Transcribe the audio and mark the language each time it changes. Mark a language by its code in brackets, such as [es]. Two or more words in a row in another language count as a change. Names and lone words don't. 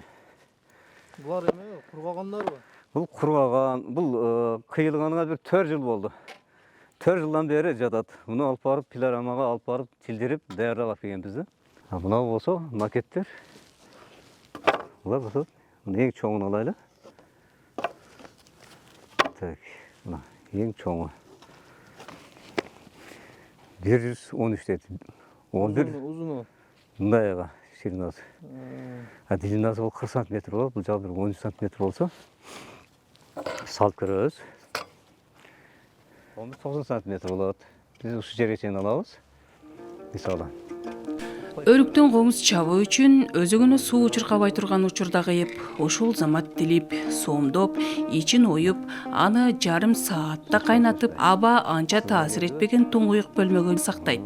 [ky] Булар эме кургагандарбы? Бул кургаган, бул кыйылганына бир 4 жыл болду. 4 жылдан бери жатат. Муну алып барып, пилорамага алып барып, тилдирип, даярдап келгенбиз да. Мына болсо макеттер. Булар болсо эң чоңун алайлы. Так. Мына ең чоңы 113 деді. 11 Узуну. Мындайга ширинасы. [kk] Длинасы ол 40 сантиметр болады. Бұл жағы бір 13 сантиметр болса салып көрөбүз. 90 сантиметр болады. [ky] Біз ушу жерге чейин алабыз. Мисалы. Өрүктөн комуз чабуу үчүн өзөгүнө суу чуркабай турган учурда кыйып, ушул замат тилип, сомдоп, ичин оюп, аны жарым саатта кайнатып, аба анча таасир этпеген туңгуюк бөлмөгө сактайт.